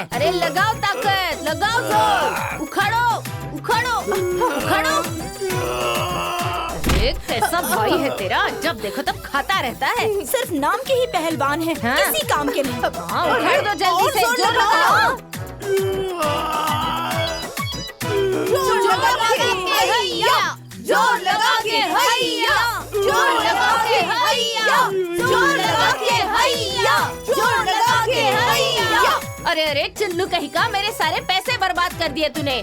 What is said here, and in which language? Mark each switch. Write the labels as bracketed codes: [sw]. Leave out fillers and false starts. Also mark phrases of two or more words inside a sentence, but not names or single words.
[hi] अरे लगाओ ताकत, लगाओ जोर, उखाड़ो उखाड़ो उखाड़ो। अरे कैसा भाई है तेरा, जब देखो तब खाता रहता है। सिर्फ नाम के ही पहलवान है, हाँ। किसी काम के नहीं। हाँ, उखाड़ दो जल्दी और से, जोर जोर लगाओ। लगाओ। जोर लगा के हैया, जोर लगा के हैया, जोर लगा के हैया, जोर लगा के हैया, जोर लगा के हैया। अरे अरे चुन्नू कहीं का, मेरे सारे पैसे बर्बाद कर दिए तूने।